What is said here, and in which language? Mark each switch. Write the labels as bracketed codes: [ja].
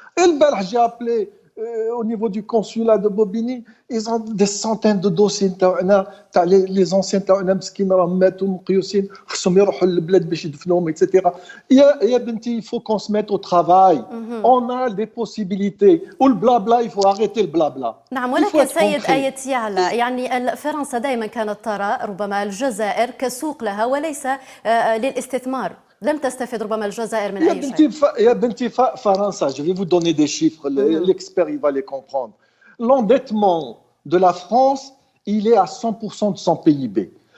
[fr] Et le Belge, j'ai appelé au niveau du consulat de Bobigny, ils ont des centaines de dossiers. Les anciens etc. Il faut qu'on se mette au travail. On a des possibilités. Ou le blabla, il faut arrêter le blabla. [ar] نعم، ولكن سيد آية يعلى، يعني فرنسا دائما كانت ترى ربما الجزائر كسوق لها وليس للاستثمار. لم تستفد ربما الجزائر من أي شيء. يا بنتي فرنسا, [fr] je vais vous donner des chiffres, l'expert il va les comprendre. L'endettement de la France, il est à 100% de son PIB.